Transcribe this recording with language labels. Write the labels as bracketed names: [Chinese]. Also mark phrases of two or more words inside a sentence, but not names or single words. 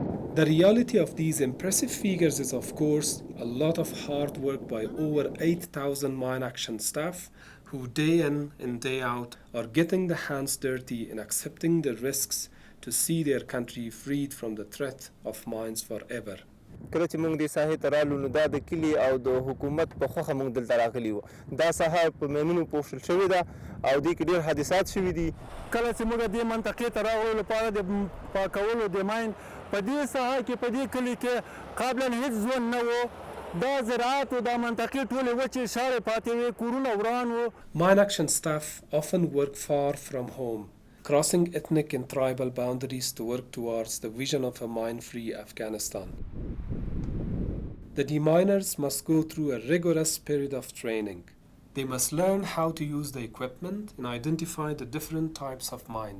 [English] The reality of these impressive figures is, of course, a lot of hard work by over 8,000 mine action staff who day in and day out are getting their hands dirty and accepting the risks to see their country freed from the threat of mines forever. [Pashto] کله چې موږ د ساحې ته رالو نو دا د کلي او د حکومت په خوښه موږ دلته راغلي وو. دا ساحه په ماینونو پوښل شوې ده او دې کې ډېر حادثات شوي دي. کله چې موږ دې منطقې ته راغلو لپاره د پاکولو د ماین په دې ساحه کې په دې کلي کې قبلا هیڅ ژوند نه و. دا زراعت او د منطقې ټولې وچې شاړې پاتې وې، کورونه وران وو. [English] Mine action staff often work far from home, crossing ethnic and tribal boundaries to work towards the vision of a mine-free Afghanistan. The deminers must go through a rigorous period of training. They must learn how to use the equipment and identify the different types of mines.